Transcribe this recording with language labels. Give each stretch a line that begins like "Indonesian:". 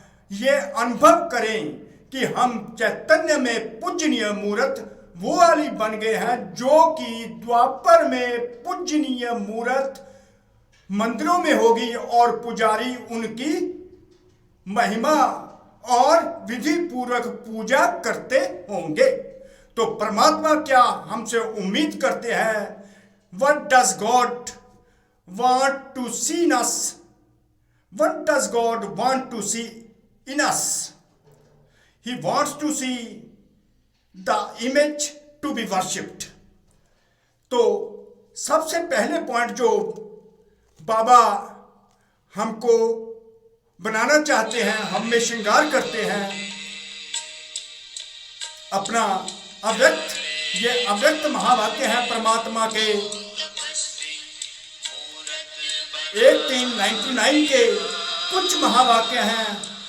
Hindi: ये अनुभव करें कि हम चैतन्य में पूजनीय मूर्त वो वाली बन गए हैं जो कि द्वापर में पूजनीय मूर्त मंदिरों में होगी और पुजारी उनकी महिमा और विधि पूर्वक पूजा करते होंगे। तो परमात्मा क्या हमसे उम्मीद करते हैं?
English: What does God want to see in us? What does God want to see in us? He wants to see the image to be worshipped.
Hindi: तो सबसे पहले पॉइंट जो बाबा हमको बनाना चाहते हैं, हम में श्रृंगार करते हैं अपना अव्यक्त, ये अव्यक्त महावाक्य है परमात्मा के 1899 के कुछ महावाक्य हैं।